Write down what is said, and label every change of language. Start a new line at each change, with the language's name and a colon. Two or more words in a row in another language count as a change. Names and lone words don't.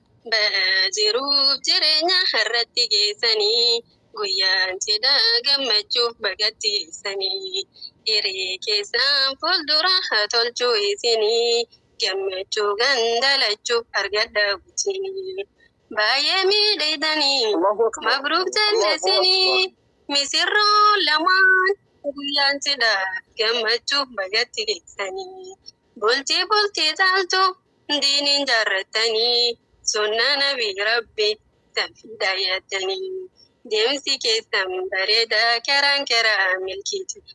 Oromo: Bahaa jiruuf jireenya har'atti geessanii guyyaan cidha gammachuuf bagatti geessanii. Hiree keessaan fuuldura haa tolchuu isinii. Gammachuu gandalachuuf argadhaa guutinii. Baay'ee miidhagdanii.
Arabic: الله أكبر. مبروك الله أكبر.
Oromo: jallesinii. Misirroo lamaan guyyaan cidha gammachuuf bagatti geessanii. Bultii bultii taaltu diiniin jaarrattanii. Sunnaa Nabii Rabbi safii dhayyattanii. Deemsi keessan bareeda karaan karaa milkiiti.